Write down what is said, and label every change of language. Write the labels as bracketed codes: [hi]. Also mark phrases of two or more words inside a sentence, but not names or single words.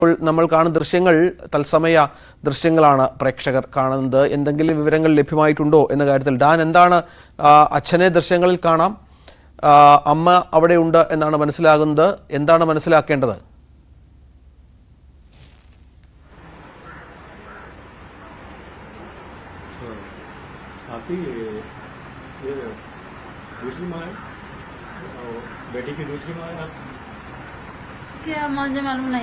[ml] നമ്മൾ കാണുന്ന ദൃശ്യങ്ങൾ തത്സമയ ദൃശ്യങ്ങളാണ് പ്രേക്ഷകർ കാണുന്നത്. എന്തെങ്കിലും വിവരങ്ങൾ ലഭ്യമായിട്ടുണ്ടോ എന്ന കാര്യത്തിൽ ഡാൻ എന്താണ്? അച്ഛനെ ദൃശ്യങ്ങളിൽ കാണാം, അമ്മ അവിടെ ഉണ്ട് എന്നാണ് മനസ്സിലാകുന്നത്. എന്താണ് മനസ്സിലാക്കേണ്ടത്? [hi] बेटी की दूसरी माँ है क्या? मुझे मालूम नहीं।